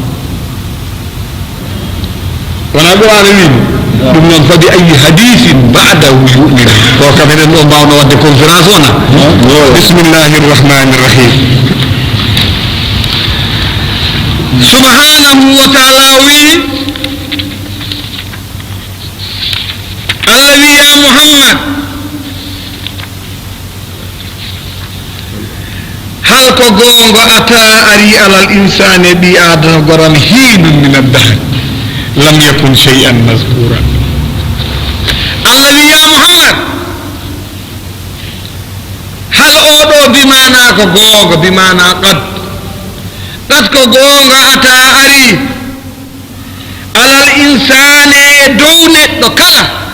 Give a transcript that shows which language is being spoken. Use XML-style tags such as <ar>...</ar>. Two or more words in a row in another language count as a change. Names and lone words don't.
<ff>wona Qur'an wini ɗum noon fadi ayi hadisin</ff> <ar>بعده يؤمن</ar> <ff>ko kam eɗen ɗo mbawno wadde conférence wona</ff> <ar>بسم الله الرحمن الرحيم سبحانه وتعالى</ar> <ff>wi</ff> <ar>Allah wi يا محمد هل</ar> <ff>ko gonga</ff> <ar>أتى على الإنسان</ar> <ff>ɓi adama goram</ff> <ar>حين من الدهر لم يكن شيئا مذكورا Allah wi يا محمد</ar> <ff>hal oɗo bimana ko gonga bimana qad ko gonga</ff> <ar>أتى على الإنسان</ar> <ff>e dow neɗɗo kala</ff>